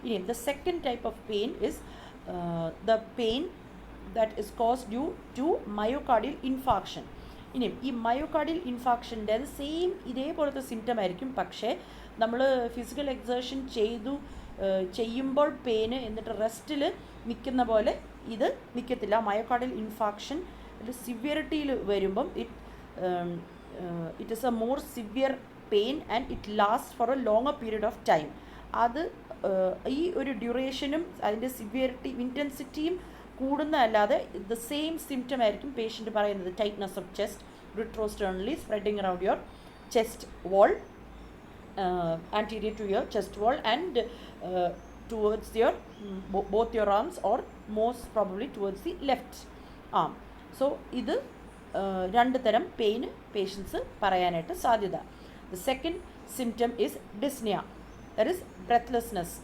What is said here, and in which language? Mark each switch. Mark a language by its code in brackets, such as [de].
[en] The second type of pain is the pain that is caused due to myocardial infarction. [ml] ഈ myocardial ഇൻഫാക്ഷൻ്റെ അത് same ഇതേപോലത്തെ symptom ആയിരിക്കും, പക്ഷേ നമ്മൾ ഫിസിക്കൽ എക്സേർഷൻ ചെയ്യുമ്പോൾ പെയിന് എന്നിട്ട് റെസ്റ്റിൽ നിൽക്കുന്ന പോലെ ഇത് നിൽക്കത്തില്ല. [en] myocardial infarction [ml] സിവിയറിറ്റിയിൽ വരുമ്പം [en] It is a more severe pain and it last for a longer period of time. [ml] അത് ഈ ഒരു ഡ്യൂറേഷനും അതിൻ്റെ സിവിയറിറ്റി ഇൻറ്റൻസിറ്റിയും കൂടുന്നതല്ലാതെ ദ സെയിം സിംറ്റം ആയിരിക്കും പേഷ്യൻ്റ് പറയുന്നത്. [en] Tightness of chest, retrosternally spreading around your chest wall, anterior to your chest wall and towards your both your arms or most probably towards the left arm. [ml] So ഇത് രണ്ട് തരം pain patients പറയാനായിട്ട് സാധ്യത. [en] The second symptom is dyspnea, that is breathlessness.